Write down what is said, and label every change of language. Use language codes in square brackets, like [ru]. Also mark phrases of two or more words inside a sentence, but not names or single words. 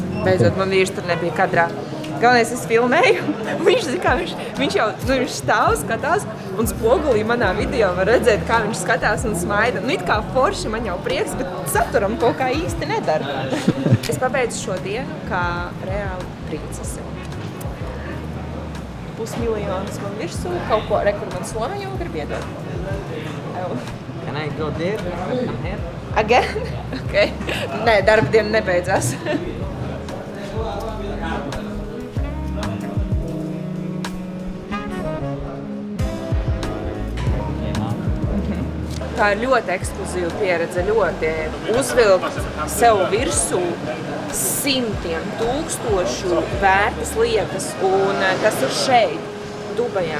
[lv] Beidzot, man vīrs tur nebija kadrā. Galvenais, es filmēju, viņš jau viņš stāv, skatās, un spogulī manā video var redzēt, kā viņš skatās un smaida. It kā forši, man jau prieks, bet saturam kaut kā īsti nedara. Es pabeidzu šo dienu kā reāli princese. $500,000 man virsū, kaut ko, kur man Somija jau grib iedot. [en] Can I go there? Come here? Again? Okay. [lv] Nē, darba diena nebeidzās. Tā ir ļoti ekskluzīva pieredze, ļoti uzvilkt sev virsū simtiem tūkstošu vērtas lietas, un tas ir šeit, Dubajā.